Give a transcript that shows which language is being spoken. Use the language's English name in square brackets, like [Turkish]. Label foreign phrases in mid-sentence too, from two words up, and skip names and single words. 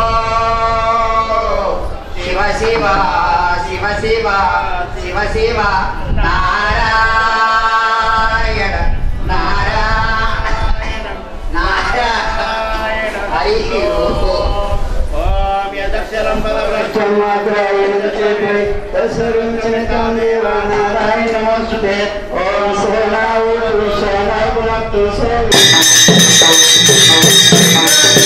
[Sanskrit] శివ శివ శివ శివ శివ శివ నారాయణ నారాయణ నారాయణ హరి नारायण ओम सोना